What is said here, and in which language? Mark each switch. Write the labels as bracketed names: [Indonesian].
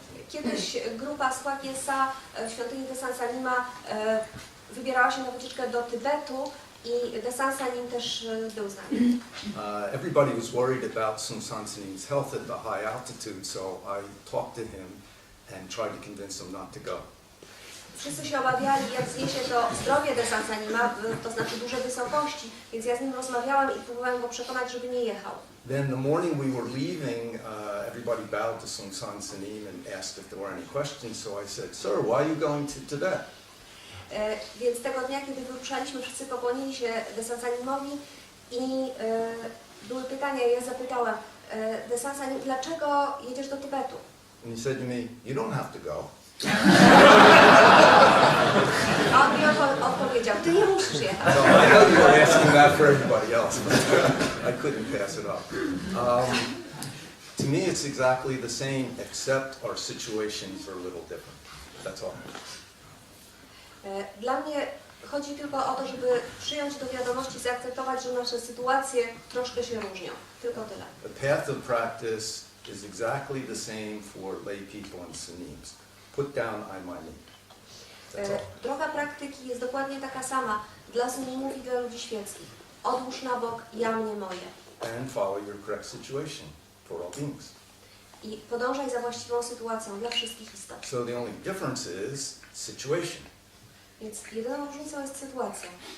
[Polish] Kiedyś grupa z Kwang w świątyni Zen Master Seung Sahn wybierała się na wycieczkę do Tybetu i Zen Master Seung Sahn też był z nami. [English] Everybody was worried about Seung Sah's health at the high altitude, so I talked to him and tried to convince him not to go. [Polish] Wszyscy się obawiali, jak zniesie to zdrowie Zen Master Seung Sahn, to znaczy duże wysokości, więc ja z nim rozmawiałam i próbowałam go przekonać, żeby nie jechał. [English] Then the morning we were leaving, everybody bowed to Seung Sahn and asked if there were any questions, so I said, "Sir, why are you going to Tibet?" [Polish] Więc tego dnia, kiedy wyruszaliśmy, wszyscy pokłonili się Zen Master Seung Sahnowi i były pytania i ja zapytałam Zen Master Seung, dlaczego jedziesz do Tybetu? [English] And he said to me, "You don't have to go." [Polish] A on mi odpowiedział, ty nie musisz jechać. [English] So I know you were asking that for everybody else, but I couldn't pass it up. To me, it's exactly the same, except our situations are a little different. That's all. [Polish] Dla mnie chodzi tylko o to, żeby przyjąć do wiadomości, zaakceptować, że nasze sytuacje troszkę się różnią. Tylko tyle. [English] The path of practice is exactly the same for lay people and sanims. Put down I, my, me. That's all. [Polish] Droga praktyki jest dokładnie taka sama dla sanimów i dla ludzi świeckich. Odłóż na bok ja, mnie, moje. [English] And follow your correct situation for all beings. [Polish] I podążaj za właściwą sytuacją dla wszystkich istot. [English] So the only difference is situation. [Polish] Więc jedyną różnicą jest sytuacja.